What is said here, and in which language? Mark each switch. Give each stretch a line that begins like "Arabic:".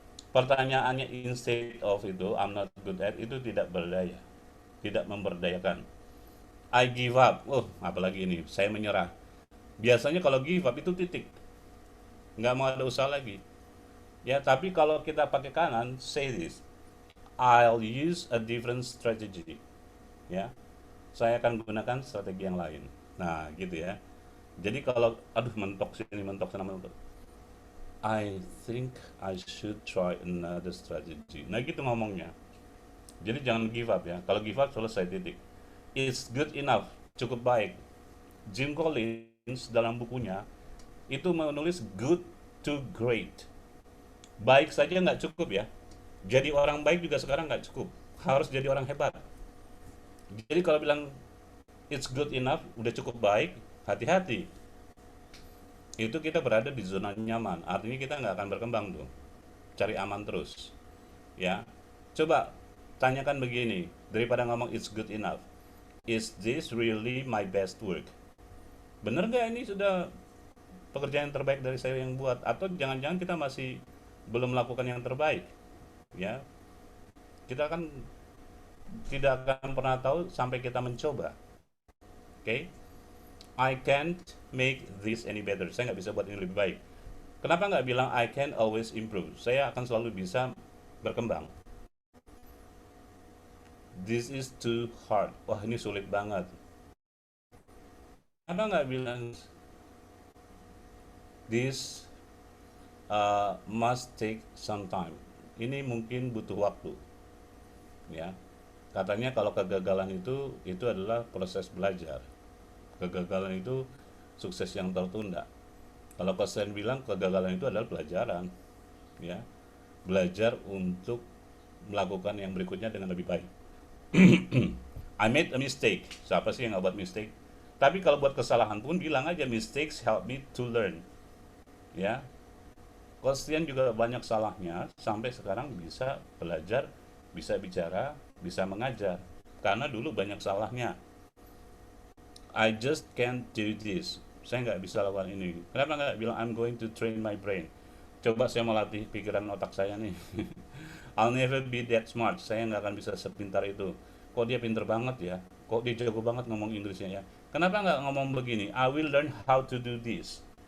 Indonesian: Pertanyaannya
English: instead of itu I'm not good at
Indonesian: itu tidak berdaya, tidak memberdayakan.
English: I give up.
Indonesian: Oh, apalagi ini, saya menyerah. Biasanya kalau give up itu titik, nggak mau ada usaha lagi. Ya, tapi kalau kita pakai kanan,
English: say this. I'll use a different strategy.
Indonesian: Ya, saya akan gunakan strategi yang lain. Nah, gitu ya. Jadi kalau, aduh mentok sini, mentok sana, mentok.
English: I think I should try another strategy.
Indonesian: Nah, gitu ngomongnya. Jadi jangan give up ya. Kalau give up selesai titik.
English: It's good enough,
Indonesian: cukup baik. Jim Collins dalam bukunya itu menulis good to great. Baik saja nggak cukup ya. Jadi orang baik juga sekarang nggak cukup. Harus jadi orang hebat. Jadi kalau bilang
English: it's good enough,
Indonesian: udah cukup baik, hati-hati. Itu kita berada di zona nyaman. Artinya kita nggak akan berkembang tuh. Cari aman terus. Ya. Coba tanyakan begini, daripada ngomong
English: it's good enough. Is this really my best work?
Indonesian: Bener nggak ini sudah pekerjaan yang terbaik dari saya yang buat? Atau jangan-jangan kita masih belum melakukan yang terbaik? Ya, kita kan tidak akan pernah tahu sampai kita mencoba. Oke?
English: I can't make this any better.
Indonesian: Saya nggak bisa buat ini lebih baik. Kenapa nggak bilang
English: I can always improve?
Indonesian: Saya akan selalu bisa berkembang.
English: This is too hard.
Indonesian: Wah, ini sulit banget. Kenapa nggak bilang
English: this must take some time?
Indonesian: Ini mungkin butuh waktu, ya. Katanya kalau kegagalan itu adalah proses belajar. Kegagalan itu sukses yang tertunda. Kalau Kosen bilang kegagalan itu adalah pelajaran, ya. Belajar untuk melakukan yang berikutnya dengan lebih baik.
English: I made a mistake.
Indonesian: Siapa sih yang nggak buat mistake? Tapi kalau buat kesalahan pun bilang aja
English: mistakes help me to learn.
Indonesian: Ya, Kostian juga banyak salahnya sampai sekarang bisa belajar, bisa bicara, bisa mengajar. Karena dulu banyak salahnya.
English: I just can't do this.
Indonesian: Saya nggak bisa lakukan ini. Kenapa nggak bilang
English: I'm going to train my brain?
Indonesian: Coba saya melatih pikiran otak saya nih.
English: I'll never be that smart.
Indonesian: Saya nggak akan bisa sepintar itu. Kok dia pinter banget ya? Kok dia jago banget ngomong Inggrisnya ya? Kenapa nggak ngomong begini?
English: I will learn how to do this.